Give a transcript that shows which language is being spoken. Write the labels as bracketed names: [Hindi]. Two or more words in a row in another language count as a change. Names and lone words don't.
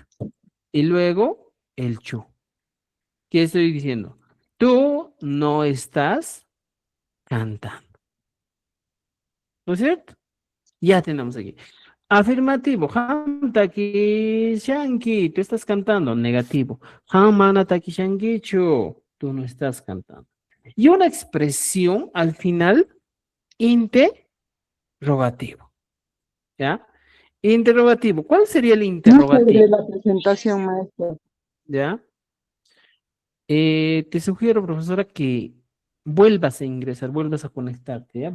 [Spanish] Y luego el chu. ¿Qué estoy diciendo? Tú no estás cantando. ¿No es cierto? Ya tenemos aquí. Afirmativo. [Quechua] Ham taki shanki. [Spanish] Tú estás cantando. Negativo. [Quechua] Ham mana taki shankichu. [Spanish] Tú no estás cantando. Y una expresión al final interrogativo. ¿Ya? Interrogativo. ¿Cuál sería el No interrogativo? la presentación, maestro. ¿Ya? Te sugiero, profesora, que vuelvas a ingresar, vuelvas a conectarte, ¿ya?